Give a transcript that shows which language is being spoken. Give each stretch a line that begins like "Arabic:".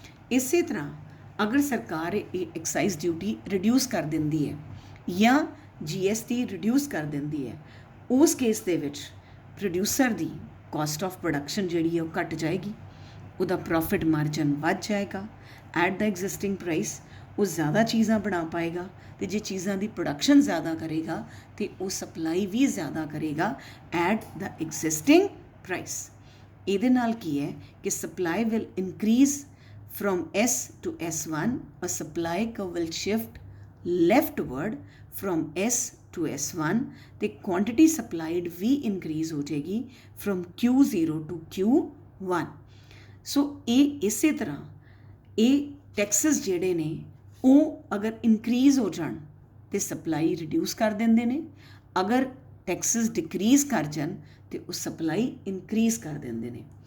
Punjabi: ਇਸੇ ਤਰ੍ਹਾਂ ਅਗਰ ਸਰਕਾਰ ਇਹ ਐਕਸਾਈਜ਼ ਡਿਊਟੀ ਰਿਡਿਊਸ ਕਰ ਦਿੰਦੀ ਹੈ ਜਾਂ GST ਰਿਡਿਊਸ ਕਰ ਦਿੰਦੀ ਹੈ, ਉਸ ਕੇਸ ਦੇ ਵਿੱਚ producer ਦੀ caste of production ਜਿਹੜੀ ਹੈ ਉਹ ਘੱਟ ਜਾਏਗੀ, ਉਹਦਾ ਪ੍ਰੋਫਿਟ ਮਾਰਜਨ ਵੱਧ ਜਾਏਗਾ
English: At the existing price.
Punjabi: ਉਹ ਜ਼ਿਆਦਾ ਚੀਜ਼ਾਂ ਬਣਾ ਪਾਏਗਾ, ਅਤੇ ਜੇ ਚੀਜ਼ਾਂ ਦੀ ਪ੍ਰੋਡਕਸ਼ਨ ਜ਼ਿਆਦਾ ਕਰੇਗਾ ਅਤੇ ਉਹ ਸਪਲਾਈ ਵੀ ਜ਼ਿਆਦਾ ਕਰੇਗਾ
English: At the existing price.
Punjabi: ਇਹਦੇ ਨਾਲ ਕੀ ਹੈ ਕਿ
English: supply will increase from S to S1, a supply curve will shift leftward from S to S1
Punjabi: ਤੇ
English: quantity supplied
Punjabi: ਵੀ
English: increase
Punjabi: ਹੋ ਜਾਏਗੀ
English: from Q0 to Q1।
Punjabi: ਸੋ ਇਹ ਇਸੇ ਤਰ੍ਹਾਂ ਇਹ ਟੈਕਸਸ ਜਿਹੜੇ ਨੇ ਉਹ ਅਗਰ ਇਨਕਰੀਜ਼ ਹੋ ਜਾਣ ਤੇ ਸਪਲਾਈ ਰਿਡਿਊਸ ਕਰ ਦਿੰਦੇ ਨੇ, ਅਗਰ ਟੈਕਸਸ ਡਿਕਰੀਜ਼ ਕਰ ਜਾਣ ਤੇ ਉਹ ਸਪਲਾਈ ਇਨਕਰੀਜ਼ ਕਰ ਦਿੰਦੇ ਨੇ।